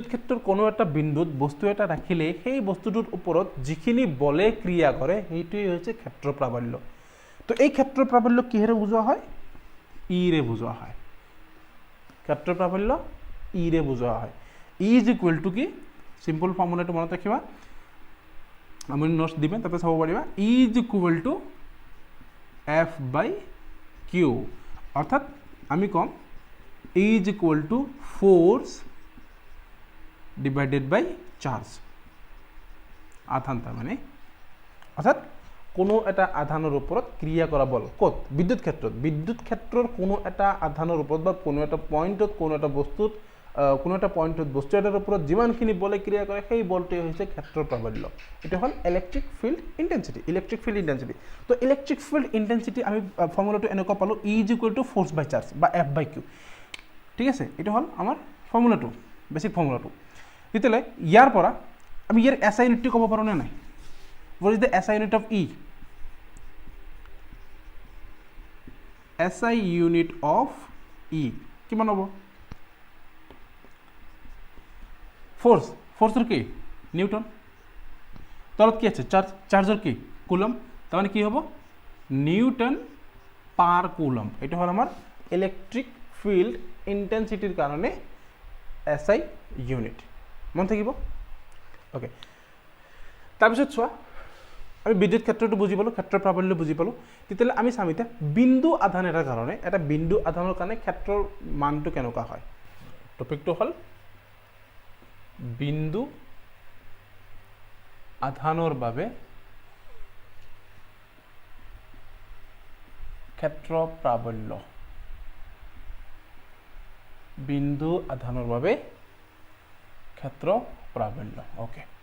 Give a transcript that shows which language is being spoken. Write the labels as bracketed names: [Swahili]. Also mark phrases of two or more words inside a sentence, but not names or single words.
[Assamese] ক্ষেত্ৰৰ কোনো এটা বিন্দুত বস্তু এটা ৰাখিলে সেই বস্তুটোৰ ওপৰত যিখিনি বলে ক্ৰিয়া কৰে সেইটোৱে হৈছে ক্ষেত্ৰ প্ৰাবল্য তো এই ক্ষেত্ৰ প্ৰাবল্য কিহেৰে বুজোৱা হয় ইৰে বুজোৱা হয় ক্ষেত্ৰ প্ৰাবল্য ইৰে বুজোৱা হয় [English] E is equal to [Assamese] কি সিম্পল ফৰ্মুলাটো মনত ৰাখিবা আমি নোটছ দিম তাতে চাব পাৰিবা [English] E is equal to F by Q [Assamese] অৰ্থাৎ আমি ক'ম [English] E is equal to force divided by charge [Assamese] আধান তাৰ মানে অৰ্থাৎ কোনো এটা আধানৰ ওপৰত ক্ৰিয়া কৰা বল ক'ত বিদ্যুৎ ক্ষেত্ৰৰ কোনো এটা আধানৰ ওপৰত বা কোনো এটা পইণ্টত কোনো এটা পইণ্টত বস্তু এটাৰ ওপৰত যিমানখিনি বলে ক্ৰিয়া কৰে সেই বলটোৱে হৈছে ক্ষেত্ৰ প্ৰাবল্য এটা হ'ল [English] electric field intensity [Assamese] তো [English] electric field intensity [Assamese] আমি ফৰ্মুলাটো এনেকুৱা পালোঁ [English] E is equal to force by charge [Assamese] বা [English] F by Q [Assamese] ঠিক আছে এইটো হ'ল আমাৰ ফৰ্মুলাটো বেসিক ফৰ্মুলাটো তেতিয়াহ'লে ইয়াৰ পৰা আমি ইয়াৰ SI ইউনিটটো ক'ব পাৰোঁ নে নাই [English] what is the SI unit of E SI unit of E [Assamese] কিমান হ'ব ফোর্সৰ কি নিউটন তলত কি আছে চার্জৰ কি কুলম তাৰ মানে কি হ'ব নিউটন [English] per coulomb [Assamese] এটা হল আমার [English] electric field intensity [Assamese] কারণে [English] SI unit [Assamese] মন থাকিব ওকে তাৰপিছত চোৱা আমি বিদ্যুৎ ক্ষেত্ৰটো বুজি পালোঁ ক্ষেত্ৰৰ প্ৰাবল্য বুজি পালোঁ তেতিয়াহ'লে আমি চাম এতিয়া বিন্দু আধান এটাৰ কাৰণে এটা বিন্দু আধানৰ কাৰণে ক্ষেত্ৰৰ মানটো কেনেকুৱা হয় টপিকটো হ'ল বিন্দু আধানৰ বাবে ক্ষেত্ৰ প্ৰাবল্য বিন্দু আধানৰ বাবে ক্ষেত্ৰ প্ৰাবল্য ওকে